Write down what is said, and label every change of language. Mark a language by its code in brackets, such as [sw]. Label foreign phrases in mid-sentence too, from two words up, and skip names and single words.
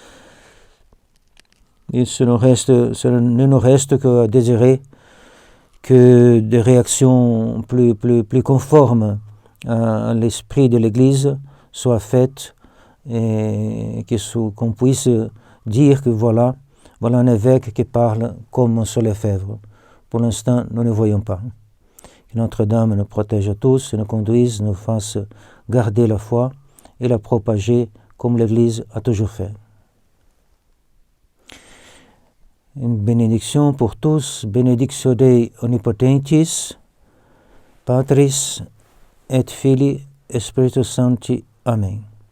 [fr] Il ne nous reste qu'à désirer que des réactions plus conformes à l'esprit de l'Église soient faites et qu'on puisse dire que voilà un évêque qui parle comme sur les fèves. Pour l'instant, nous ne voyons pas. Que Notre-Dame nous protège à tous et nous conduise, nous fasse garder la foi et la propager comme l'Église a toujours fait. Une bénédiction pour tous, [la] benedictio Dei omnipotentis, Patris et Filii et Spiritus Sancti. Amen.